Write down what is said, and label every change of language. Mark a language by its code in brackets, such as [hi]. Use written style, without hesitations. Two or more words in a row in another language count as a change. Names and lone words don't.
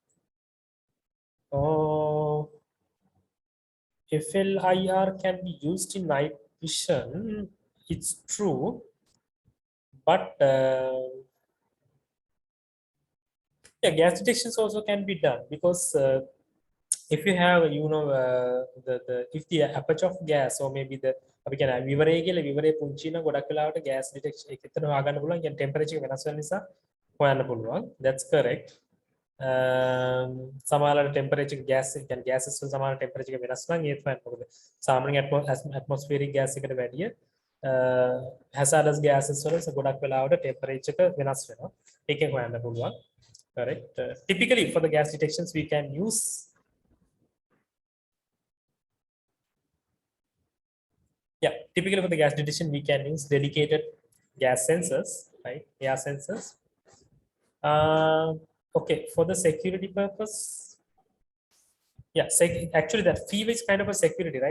[en] Oh, FLIR can be used in night vision. It's true, but yeah, gas detections also can be done, because if you have, the if the aperture of gas, or maybe the [si] අපි කියන විවරය කියලා, විවරය පුංචි නම් ගොඩක් වෙලාවට gas detection එක එතන හොයාගන්න පුළුවන්. කියන්නේ temperature එක වෙනස් වෙන නිසා හොයන්න පුළුවන්. [en] That's correct. [si] සමහරවල් [en] temperature gas [si] කියන්නේ gases වල සමහර temperature එක වෙනස් නම් ඒත් හොයන්න. මොකද සාමාන්‍ය [en] atmospheric gas [si] එකට වැඩිය [en] hazardous gases [si] වල ගොඩක් වෙලාවට temperature එක වෙනස් වෙනවා. ඒකෙන් හොයන්න පුළුවන්. [en] Correct. Typically for the gas detections we can use typically for the gas detection we can use dedicated gas sensors, right? Air sensors. Okay, for the security purpose, yeah, actually that FEV is kind of a security, right?